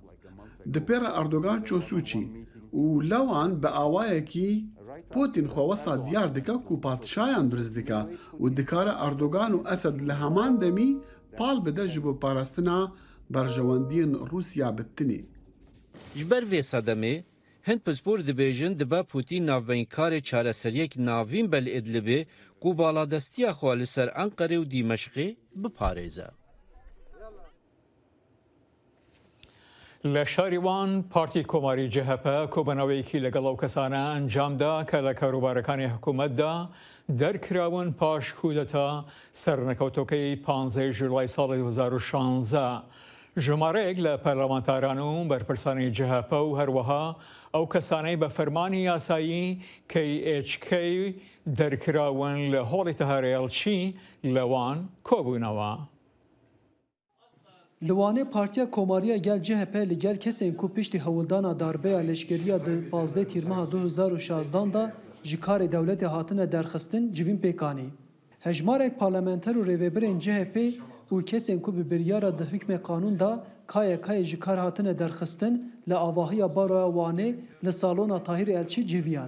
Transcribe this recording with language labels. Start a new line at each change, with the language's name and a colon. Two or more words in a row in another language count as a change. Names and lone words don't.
Kurdish: Di pêra Erdogan çosûçî û lewan bi awayekî Putin xwe wesa diyar dike ku padşayan durist dike û dikare Erdogan û Esed li heman demî pal bide ji bo parastina berjewendiyên Rûsya bi tinê. Ji ber vê sedemê, Hind pispor dibêjin dibe Putin navbeyinkarê çareseriyek navîn be li Idlibê ku baladestiya xwe li ser Enqerê û Dîmeşqê biparêze.
Central Kurdish: لە شاریوان پارتی کۆماری جهپ کۆبنەوەیەکی لەگەڵ ئەو کەسانە ئەنجامدا کە لە کاروبارەکانی حکوومەتدا دەرکراون پاش کودەتا سەرنەکەوتەکەی 15 ژوڵای ساڵی 2016. ژمارەیەک لە پەرلەمانتاران و بەرپرسانی جهپ و هەروەها ئەو کەسانەی بە فەرمانی یاسایی KHK دەرکراون لە هۆڵی تەهارێڵچی لەوان کۆبوونەوە.
Kurdish: Li Partiya Komariya gel CHP li gel kesên ku piştî hewildana darbeya leşkeriya di 15 tîrmeha 2016 da ji karê dewletê hatine derxistin civîn pêkanî. Hejmarek parlamenter û rêvebirên CHP û kesên ku bi biryara di hükmê qanûn da KYK'yê ji kar hatine derxistin li avahiya baroya Wanê li salona Tahir Elçî civiyan.